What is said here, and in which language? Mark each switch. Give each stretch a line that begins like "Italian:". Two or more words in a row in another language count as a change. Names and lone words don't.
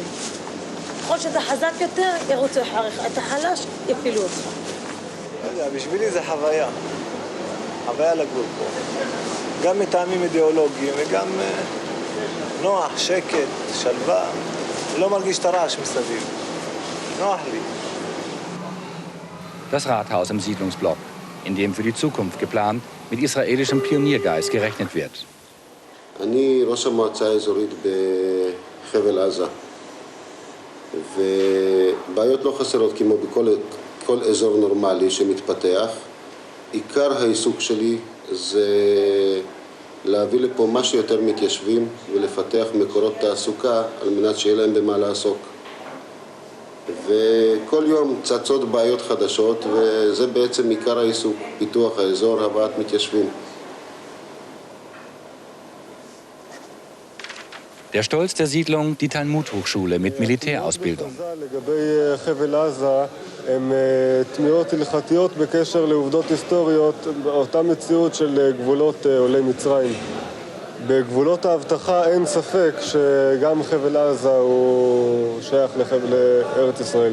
Hebrew: ככל שאתה חזק יותר, ירוצו אחריך. אתה חלש, יפילו אותך. בשבילי זה חוויה. חוויה לגור פה. גם מטעמים אידיאולוגיים וגם נוח, שקט, שלווה. לא מרגיש את הרעש מסביב. נוח לי.
German: Das Rathaus im Siedlungsblock, in dem für die Zukunft geplant mit israelischem Pioniergeist gerechnet wird.
Hebrew: אני ראש המועצה האזורית בחבל עזה, ובעיות לא חסרות כמו בכל אזור נורמלי שמתפתח. עיקר העיסוק שלי זה להביא לפה משהו יותר מתיישבים ולפתח מקורות תעסוקה על מנת שיהיה להם במה לעסוק. וכל יום צצות בעיות חדשות, וזה בעצם עיקר העיסוק, פיתוח האזור, הבאת מתיישבים.
German: Der Stolz der Siedlung, die Talmud-Hochschule mit Militärausbildung.
Hebrew: לגבי חבל עזה, הם תמיהות הלכתיות בקשר לעובדות היסטוריות, אותה מציאות של גבולות עולי מצרים. בגבולות ההבטחה אין ספק שגם חבל עזה הוא שייך לארץ ישראל.